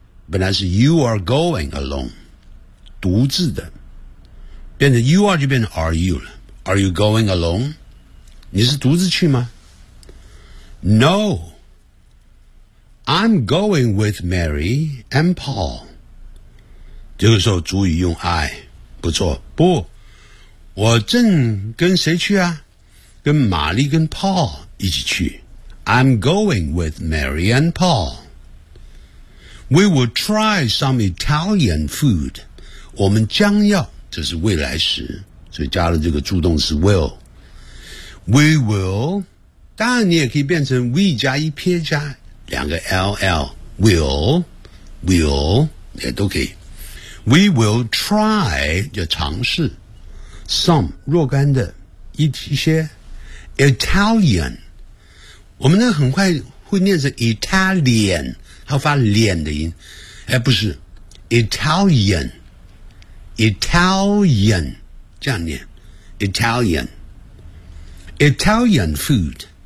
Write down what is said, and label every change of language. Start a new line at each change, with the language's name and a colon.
Chinese: 本来是
English: you are going alone，
Chinese: 独自的，变成
English: you are
Chinese: 就变成
English: are you
Chinese: 了。
English: Are you going alone?
Chinese: 你是独自去吗？
English: No， I'm going with Mary and Paul。
Chinese: 这个时候主语用 I， 不错，不，我正跟谁去啊？跟玛丽跟 Paul 一起去。
English: I'm going with Mary and Paul。 We will try some Italian food。
Chinese: 我们将要，这是未来时，所以加了这个助动词 will。 We will， 当然你也可以变成 we 加一撇加两个 ll， will 也都可以。
English: We will try，
Chinese: 就尝试 some 若干的一些Italian， 我们呢很快会念成 Italian， 它发脸的音，哎，不是 Italian 这样念
English: Italian food。